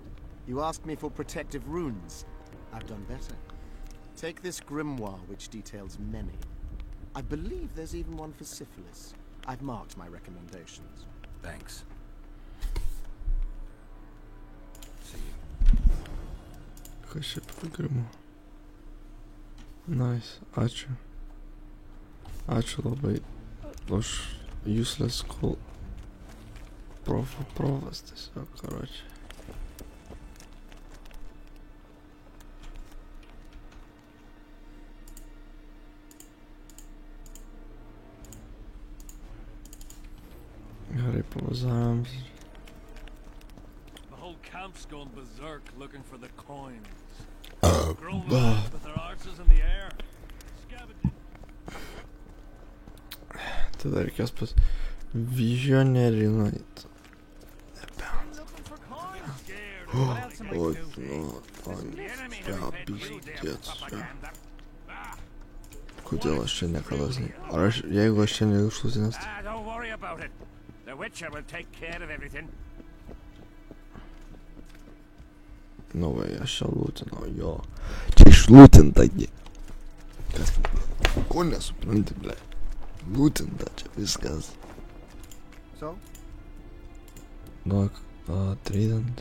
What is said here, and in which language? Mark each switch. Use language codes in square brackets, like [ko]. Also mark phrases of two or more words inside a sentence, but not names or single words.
[en] You asked me for protective runes. I've done better. Take this grimoire, which details many. I believe there's even one for syphilis. I've marked my recommendations. Thanks. See you. [lt] Kažkaip pagrimo. Nice, ačiū. Ačiū labai už [en] useless cool [lt] provas tiesiog, karoči. Gerai, pavazavom. [en] The whole camp's gone berserk looking for the coins. Oh, Grown lads with their arses in the air. Scavenging. [lt] Tada reikės pas vizionierių nueit. [en] Looking for coins. Scared. What else am I [lt] Oi, [en] to do? [lt] nu, man, [en] The enemy has paid [lt] biškėt, [en] through their [lt] čia. [en] propaganda. [lt] Kodėl aš čia niekados ne... Ar aš, jeigu aš čia neišlūsinęs, [en] Ah, don't worry about it. The Witcher will take care of everything. [lt] nu vai, aš čia lūtinau, jo. Čia išlūtinta, gi. Kas? Ko nesupranti, ble? Lūtinta čia viskas. [en] So? [lt] Duok, trident.